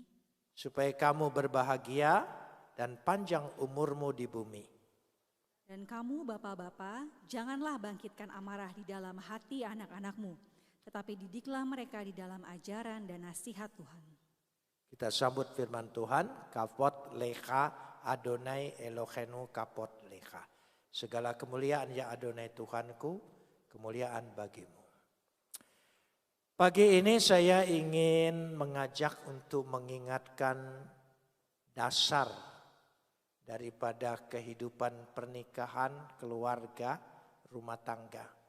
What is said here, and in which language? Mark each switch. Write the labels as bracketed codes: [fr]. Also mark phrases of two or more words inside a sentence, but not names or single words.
[id] supaya kamu berbahagia dan panjang umurmu di bumi. Dan kamu bapak-bapak, janganlah bangkitkan amarah di dalam hati anak-anakmu, tetapi didiklah mereka di dalam ajaran dan nasihat Tuhan. Kita sambut firman Tuhan, [he] כבוד לך אדוני אלוהינו כבוד לך. [id] Segala kemuliaan ya Adonai Tuhanku, kemuliaan bagimu. Pagi ini saya ingin mengajak untuk mengingatkan dasar daripada kehidupan pernikahan, keluarga, rumah tangga.